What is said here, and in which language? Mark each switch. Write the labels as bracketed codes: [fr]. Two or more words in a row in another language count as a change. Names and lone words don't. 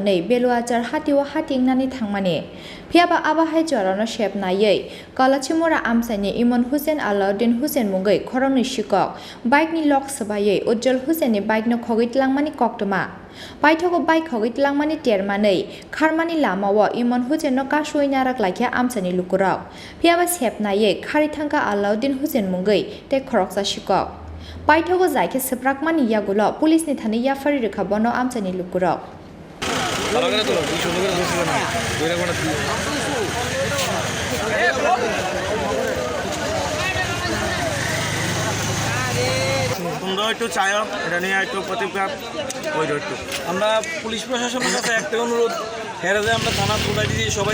[trp] nei beluajar hatiwa hatingnani thangmani phiaba abahai jorano shep nayei kalachimora Amchaini Iman Hussein Alauddin Hussein mungi Khorangni Sikok bike ni lok sabayei Ujjal Hussein ni bike no khogitlangmani koktoma Paithogo bike khogitlangmani termanei kharmani lamawo Iman Hussein no kasoi narak laikya Amchaini Lukurok phiaba shep nayei kharithangka Alauddin Hussein mungi te Khoroksa Sikok Paithogo jaike seprakmani yagulo police ni thani Yapharwi Rwkha bono Amchaini Lukurok [bn] তোমরা একটু চাইও এটা নিয়ে একটু প্রতিকার কইরো একটু আমরা পুলিশ প্রশাসনের কাছে একটা অনুরোধ হেরে যে আমরা থানা তুলে দিয়েছি সবাই